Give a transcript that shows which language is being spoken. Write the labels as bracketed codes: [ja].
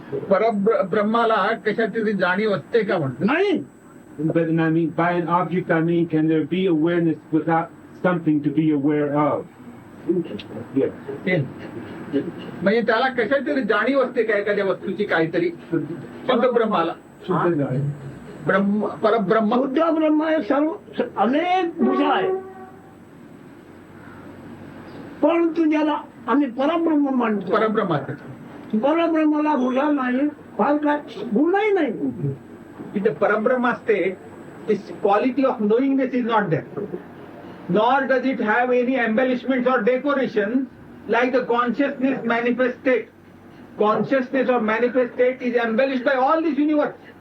[mr] परब्रह्माला कशाची जाणीव असते का म्हणतो? नाही. [en] But I mean, by an object, I mean, can there be awareness without something to be aware of? [mr] म्हणजे त्याला कशाची जाणीव असते का एखाद्या वस्तूची काहीतरी? शुद्ध ब्रह्माला परब्रह्म शुद्ध ब्रह्म हे सर्व अनेक भूषा आहे परंतु ज्याला आम्ही परब्रह्म मानतो परब्रह्माचं परब्रह्माला भूषा नाही फार काय गुणही नाही. [en] In the Parabrahma state, this quality of knowingness is not there. Nor does it have any embellishments or decorations like the consciousness manifest state. Consciousness or manifest state is embellished by all this universe.